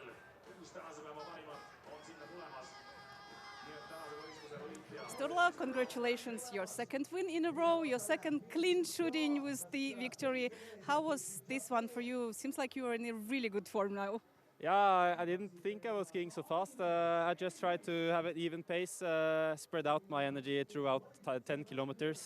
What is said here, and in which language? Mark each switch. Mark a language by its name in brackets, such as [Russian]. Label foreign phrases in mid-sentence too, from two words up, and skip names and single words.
[Estonian] Kus tänase päeva parimad on sinna tulemas. Nii et tänase võistluse võitja. [English] Sturla, congratulations, your second win in a row, your second clean shooting with the victory. How was this one for you? Seems like you are in a really good form now. Yeah, I didn't think I was skiing so fast. I just tried to have an even pace, spread out my energy throughout 10 kilometers.